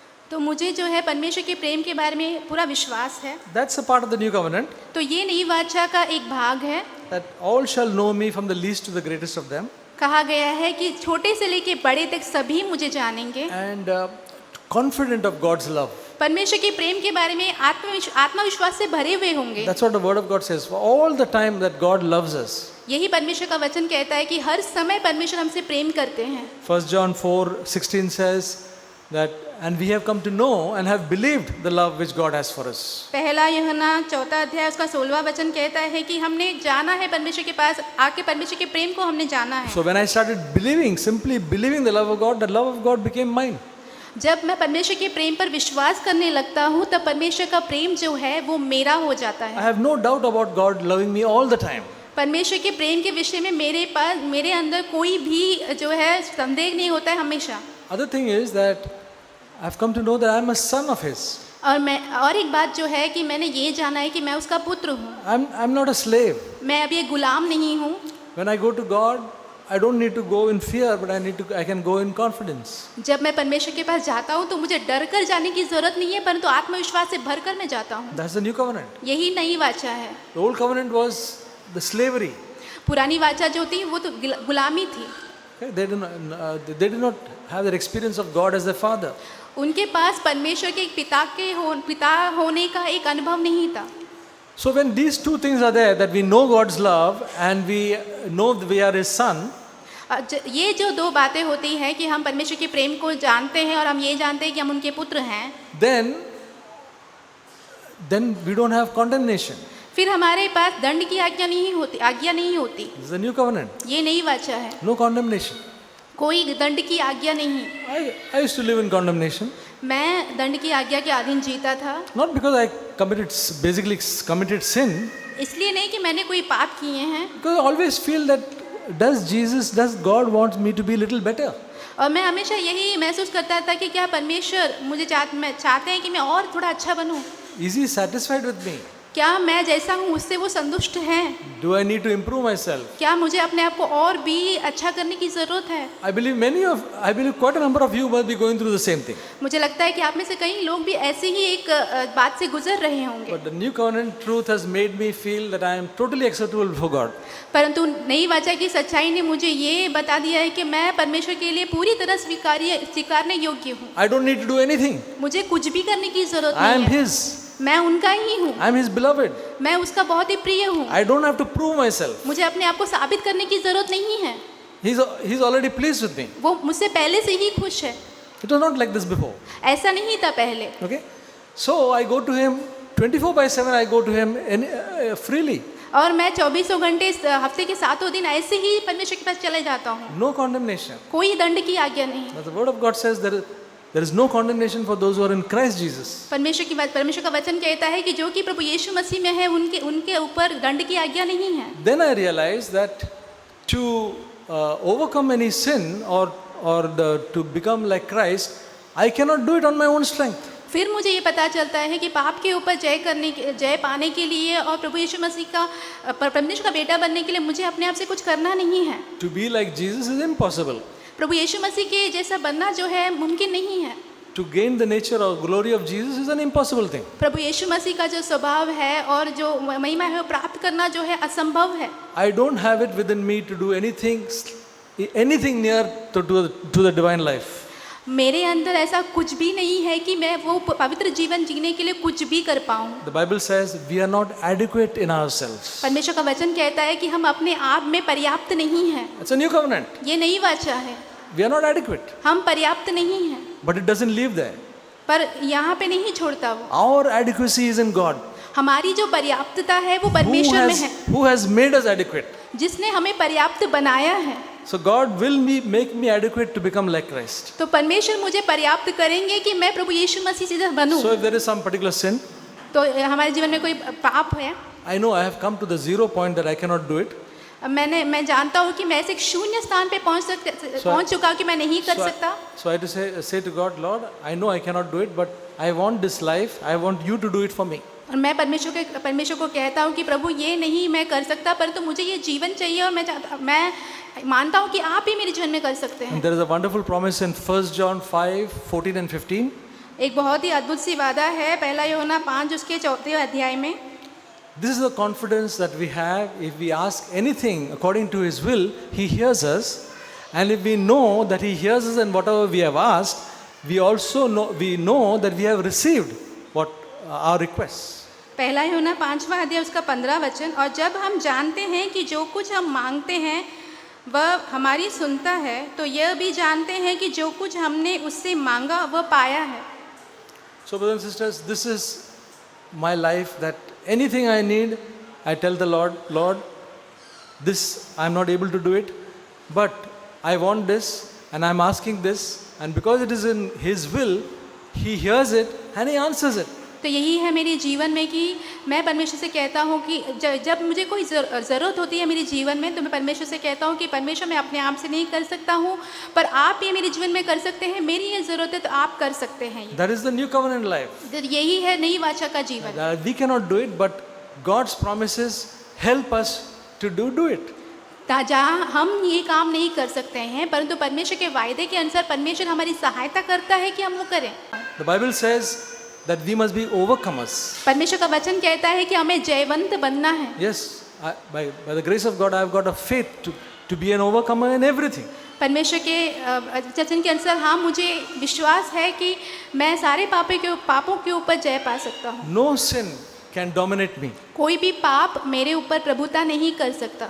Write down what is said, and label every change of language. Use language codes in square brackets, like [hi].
[hi] तो मुझे जो है परमेश्वर के प्रेम के बारे में पूरा विश्वास है. [en] That's a part of the new covenant. [hi] तो ये नई वाचा का एक भाग है. [en] That all shall know me from the least to the greatest of them. [hi] कहा गया है कि छोटे से लेके बड़े तक सभी मुझे जानेंगे. [en] And confident of God's love. [hi] परमेश्वर के प्रेम के बारे में आत्मविश्वास से भरे हुए होंगे. [en] That's what the word of God says. For all the time that God loves us. [hi] यही परमेश्वर का वचन कहता है कि हर समय परमेश्वर हमसे प्रेम करते हैं. [en] 1 John 4:16 says that, and we have come to know and have believed the love which God has for us. [hi] पहला यूहन्ना 4 अध्याय उसका 16वां वचन कहता है कि हमने जाना है परमेश्वर के पास आके परमेश्वर के प्रेम को हमने जाना है. [en] So when I started simply believing the love of God became mine. [hi] जब मैं परमेश्वर के प्रेम पर विश्वास करने लगता हूँ तब परमेश्वर का प्रेम जो है वो मेरा हो जाता [en] I [hi] है. [en] have no doubt about God loving me all the time. [hi] परमेश्वर के प्रेम के विषय में मेरे अंदर कोई भी जो है संदेह नहीं होता है हमेशा. [en] Other thing is that I've come to know that I'm a son of His. [hi] और एक बात जो है कि मैंने ये जाना है कि मैं उसका पुत्र हूँ. [en] I'm not a slave. [hi] मैं अभी एक गुलाम नहीं हूँ. [en] When I go to God, I don't need to go in fear, but I can go in confidence. [hi] जब मैं परमेश्वर के पास जाता हूँ तो मुझे डर कर जाने की जरूरत नहीं है, परंतु आत्मविश्वास से भरकर मैं जाता हूँ। [en] That's the new covenant. [hi] यही नई वाचा है। [en] The old covenant was the slavery. [hi] पुरानी वाचा जो थी वो तो गुलामी थी। [en] Okay? They did not have that experience of God as their father. [hi] उनके पास परमेश्वर के एक पिता होने का एक अनुभव नहीं था। [en] So when these two things are there, that we know God's love and we know that we are His son, [hi] ये जो दो बातें होती हैं कि हम परमेश्वर के प्रेम को जानते हैं और हम ये जानते हैं कि हम उनके पुत्र हैं, [en] then we don't have condemnation. [hi] फिर हमारे पास दंड की आज्ञा नहीं होती। [en] This is the new covenant. [hi] ये नई वाचा है। [en] No condemnation. [hi] कोई दंड की आज्ञा नहीं। [en] I used to live in condemnation. [hi] मैं दंड की आज्ञा के अधीन जीता था। [en] Not because I basically committed sin. [hi] इसलिए नहीं कि मैंने कोई पाप किए हैं। [en] Because I always feel that does God want me to be a little better? [hi] और मैं हमेशा यही महसूस करता था कि क्या परमेश्वर मुझे चाहते हैं कि मैं और थोड़ा अच्छा बनूं? [en] Is He satisfied with me? [hi] क्या मैं जैसा हूँ उससे वो संतुष्ट हैं? [en] Do I need to improve myself? [hi] क्या मुझे अपने आप को और भी अच्छा करने की जरूरत है? [en] I believe quite a number of you must be going through the same thing. [hi] मुझे लगता है कि आप में से कई लोग भी ऐसे ही एक बात से गुजर रहे होंगे। [en] But the new covenant truth has made me feel that I am totally acceptable before God. [hi] परंतु नई वाचा की सच्चाई ने मुझे ये बता दिया है कि मैं परमेश्वर के लिए पूरी तरह स्वीकारने योग्य हूँ। [en] I don't need to do anything. [hi] मुझे कुछ भी करने की जरूरत [en] I am [hi] नहीं है। [en] His. [hi] मैं उनका ही हूँ। [en] I am His beloved. [hi] मैं उसका बहुत ही प्रिय हूँ। [en] I don't have to prove myself. [hi] मुझे अपने आप को साबित करने की जरूरत नहीं है। [en] He's already pleased with me. [hi] वो मुझसे पहले से ही खुश है। [en] It was not like this before. [hi] ऐसा नहीं था पहले। [en] Okay? So I go to Him 24/7. I go to Him freely. [hi] और मैं 24 घंटे हफ्ते के 7 दिन ऐसे ही परमेश्वर के पास चले जाता हूँ। [en] No condemnation. [hi] कोई दंड की आज्ञा नहीं। [en] But the Word of God says there is no condemnation for those who are in Christ Jesus. [hi] परमेश्वर का वचन कहता है कि जो कि प्रभु यीशु मसीह में है उनके ऊपर दंड की आज्ञा नहीं है। [en] Then I realized that to overcome any sin or to become like Christ, I cannot do it on my own strength. [hi] फिर मुझे ये पता चलता है कि पाप के ऊपर जय पाने के लिए और प्रभु यीशु मसीह का परमेश्वर का बेटा बनने के लिए मुझे अपने आप से कुछ करना नहीं है। [en] To be like Jesus is impossible. [hi] प्रभु यीशु मसीह के जैसा बनना जो है मुमकिन नहीं है। [en] To gain the nature or glory of Jesus is an impossible thing. [hi] प्रभु यीशु मसीह का जो स्वभाव है और जो महिमा है वो प्राप्त करना जो है असंभव है। [en] I don't have it within me to do anything near to the divine life. [hi] मेरे अंदर ऐसा कुछ भी नहीं है कि मैं वो पवित्र जीवन जीने के लिए कुछ भी कर पाऊँ। [en] The Bible says we are not adequate in ourselves. [hi] परमेश्वर का वचन कहता है कि हम अपने आप में पर्याप्त नहीं हैं। [en] It's a new covenant. [hi] ये नई वाचा है। [en] We are not adequate. [hi] हम पर्याप्त नहीं हैं। [en] But it doesn't leave there. [hi] पर यहाँ पे नहीं छोड़ता वो। [en] Our adequacy is in God. [hi] हमारी जो पर्याप्तता है वो परमेश्वर में है। [en] Who has made us adequate? [hi] जिसने हमें पर्याप्त बनाया है। [en] So God will make me adequate to become like Christ. [hi] तो परमेश्वर मुझे पर्याप्त करेंगे कि मैं प्रभु यीशु मसीह जैसा बनूं। [en] So if there is some particular sin, [hi] तो हमारे जीवन में कोई पाप है, [en] I know I have come to the zero point that I cannot do it. [hi] मैं जानता हूँ कि मैं ऐसे एक शून्य स्थान पे पहुँच चुका हूँ कि मैं नहीं कर सकता। [en] So I have to say to God, Lord, I know I cannot do it, but I want this life. I want you to do it for me. [hi] और मैं परमेश्वर को कहता हूँ कि प्रभु ये नहीं मैं कर सकता, परंतु मुझे ये जीवन चाहिए और मैं मानता हूँ कि आप ही मेरे जीवन में कर सकते हैं। [en] There is a wonderful promise in 1 John 5:14 and 15. [hi] एक बहुत ही अद्भुत सी वादा है 1 यूहन्ना 5 उसके 4 अध्याय में। [en] This is the confidence that we have. If we ask anything according to His will, He hears us. And if we know that He hears us and whatever we have asked, we know that we have received what our requests. [hi] 1 यूहन्ना 5वां अध्याय उसका 15 वचन, और जब हम जानते हैं कि जो कुछ हम मांगते हैं वह हमारी सुनता है, तो यह भी जानते हैं कि जो कुछ हमने उससे मांगा वह पाया है। [en] So brothers and sisters, this is my life, that anything I need, I tell the Lord, Lord, this I am not able to do it, but I want this and I am asking this, and because it is in His will, He hears it and He answers it. [hi] तो यही है मेरे जीवन में कि मैं परमेश्वर से कहता हूँ कि जब मुझे कोई ज़रूरत होती है मेरे जीवन में, तो मैं परमेश्वर से कहता हूँ कि परमेश्वर मैं अपने आप से नहीं कर सकता हूँ, पर आप ये मेरे जीवन में कर सकते हैं, मेरी ये ज़रूरत है तो आप कर सकते हैं। [en] That is the new covenant life. [hi] यही है नई वाचा का जीवन। [en] We cannot do it, but God's promises help us to do it. [hi] जहाँ हम ये काम नहीं कर सकते हैं, परंतु परमेश्वर के वायदे के अनुसार परमेश्वर हमारी सहायता करता है कि हम वो करें। [en] The Bible says that we must be overcomers. [hi] परमेश्वर का वचन कहता है कि हमें जयवंत बनना है। [en] Yes, by the grace of God, I have got a faith to be an overcomer in everything. [hi] परमेश्वर के वचन के अनुसार हाँ, मुझे विश्वास है कि मैं सारे पापों के ऊपर जय पा सकता हूँ। [en] No sin can dominate me [hi] कोई भी पाप मेरे ऊपर प्रभुता नहीं कर सकता,